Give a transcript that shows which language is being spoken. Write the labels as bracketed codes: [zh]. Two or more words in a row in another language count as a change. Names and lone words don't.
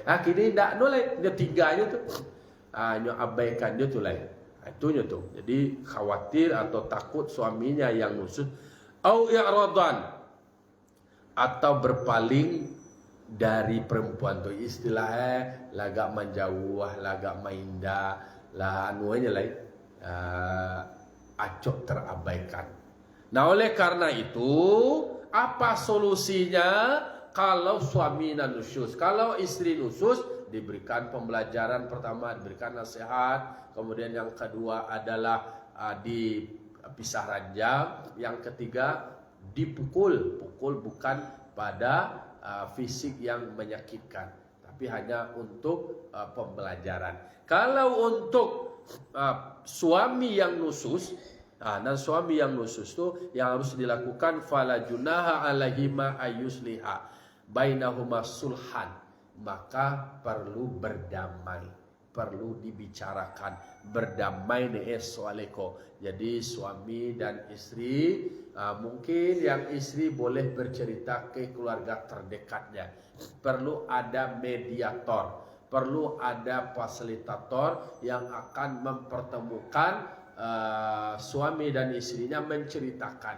[id] Kini tidak boleh, dia tinggalnya tu. Nyo abaikan dia tu lain. Itunya tu. Jadi khawatir atau takut suaminya yang nusyus. [ar] أو إعراضا, [id] atau berpaling dari perempuan tu, istilahnya lagak menjauh, [min] lagak maindah, [id] lah anuanya lain, acok terabaikan. Nah oleh karena itu, apa solusinya kalau suami nusyus? Kalau istri nusyus, diberikan pembelajaran pertama, diberikan nasihat, kemudian yang kedua adalah dipisah ranjang, yang ketiga dipukul, bukan pada fisik yang menyakitkan, tapi hanya untuk pembelajaran. Kalau untuk suami yang nusyus, dan suami yang nusyus itu yang harus dilakukan [ar] فلا جناح عليهما أن يصلحا بينهما صلحا, [id] maka perlu berdamai, perlu dibicarakan, berdamai nih soaleko. Jadi suami dan istri, mungkin yang istri boleh bercerita ke keluarga terdekatnya. Perlu ada mediator, perlu ada fasilitator yang akan mempertemukan suami dan istrinya, menceritakan.